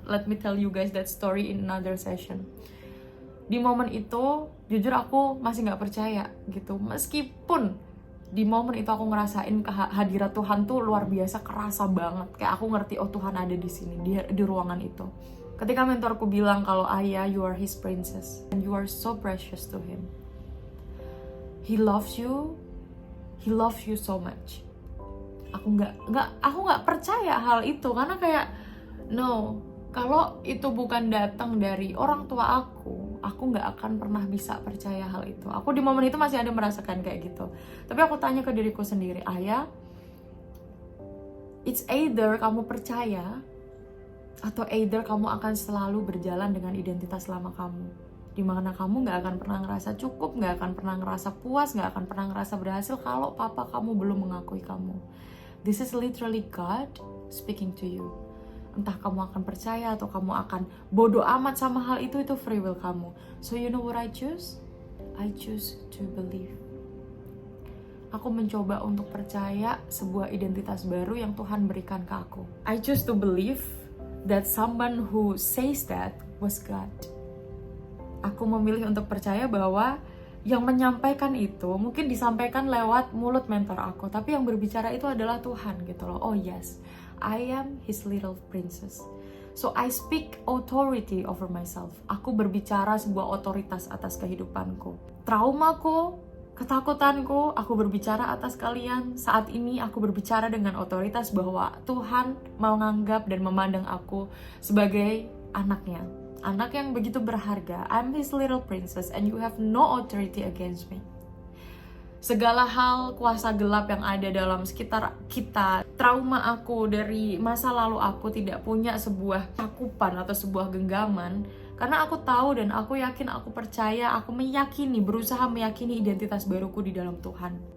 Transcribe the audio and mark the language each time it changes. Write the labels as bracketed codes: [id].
[en] Let me tell you guys that story in another session. [id] Di momen itu, jujur aku masih gak percaya gitu. Meskipun di momen itu aku ngerasain kehadirat Tuhan tuh luar biasa, kerasa banget. Kayak aku ngerti, oh Tuhan ada di sini, di ruangan itu. Ketika mentorku bilang kalau Ayah, [en] you are his princess and you are so precious to him. He loves you so much. [id] Aku nggak percaya hal itu, karena kayak no, kalau itu bukan datang dari orang tua aku nggak akan pernah bisa percaya hal itu. Aku di momen itu masih ada merasakan kayak gitu. Tapi aku tanya ke diriku sendiri, Ayah, [en] it's either [id] kamu percaya Atau either kamu akan selalu berjalan dengan identitas lama kamu, dimana kamu gak akan pernah ngerasa cukup, gak akan pernah ngerasa puas, gak akan pernah ngerasa berhasil kalau papa kamu belum mengakui kamu. [en] This is literally God speaking to you. [id] Entah kamu akan percaya atau kamu akan bodoh amat sama hal itu free will kamu. [en] So you know what I choose? I choose to believe. [id] Aku mencoba untuk percaya sebuah identitas baru yang Tuhan berikan ke aku. [en] I choose to believe that someone who says that was God. [id] Aku memilih untuk percaya bahwa yang menyampaikan itu mungkin disampaikan lewat mulut mentor aku, tapi yang berbicara itu adalah Tuhan gitu loh. [en] Oh yes, I am his little princess. So I speak authority over myself. [id] Aku berbicara sebuah otoritas atas kehidupanku. Traumaku, ketakutanku, aku berbicara atas kalian. Saat ini aku berbicara dengan otoritas bahwa Tuhan menganggap dan memandang aku sebagai anaknya. Anak yang begitu berharga. [en] I'm his little princess and you have no authority against me. [id] Segala hal kuasa gelap yang ada dalam sekitar kita, trauma aku dari masa lalu aku tidak punya sebuah cakupan atau sebuah genggaman. Karena aku tahu dan aku yakin, aku percaya, aku meyakini, berusaha meyakini identitas baruku di dalam Tuhan.